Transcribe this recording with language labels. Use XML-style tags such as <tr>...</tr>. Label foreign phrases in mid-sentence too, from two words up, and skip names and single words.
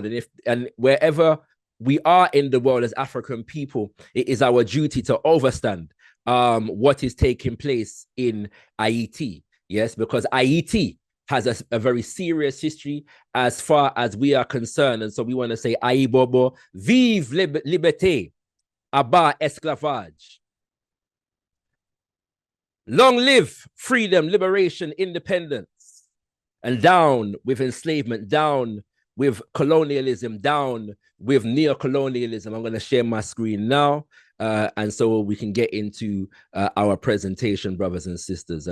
<en>And wherever we are in the world as African people, it is our duty to overstand what is taking place in Haiti. Yes, because Haiti has a very serious history as far as we are concerned. And so we want to say,</en> <ht>Aïe Bobo, vive liberté, abat esclavage.</ht> <en>Long live freedom, liberation, independence. And down with enslavement, down with colonialism, down with neo-colonialism. I'm going to share my screen now. And so we can get into our presentation, brothers and sisters.</en>